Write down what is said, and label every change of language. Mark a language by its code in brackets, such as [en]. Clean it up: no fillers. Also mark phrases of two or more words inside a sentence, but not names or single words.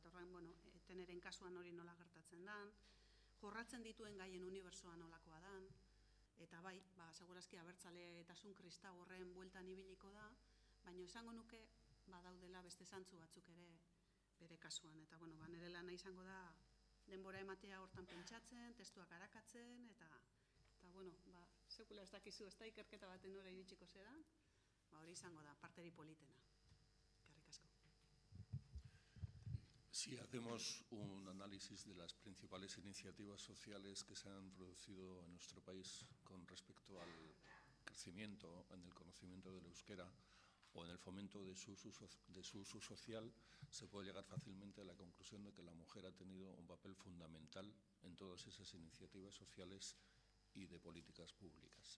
[eu] Horren, teneren kasuan hori nola gertatzen dan, jorratzen dituen gaien unibertsoa nolakoa dan, eta segurazki abertzaletasun kristau horren bueltan ibiliko da, baina esango nuke badaudela beste zantzu batzuk ere bere kasuan, eta nire lana izango da denbora ematea hortan pentsatzen, testuak arakatzen, eta sekula ez dakizu, ez da ikerketa baten nora iritsiko zera, hori izango da, parteri politena. Eskerrik asko. [es] Si hacemos un análisis de las principales iniciativas sociales que se han producido en nuestro país con respecto al crecimiento en el conocimiento del euskera o en el fomento de su uso social, se puede llegar fácilmente a la conclusión de que la mujer ha tenido un papel fundamental en todas esas iniciativas sociales y de políticas públicas.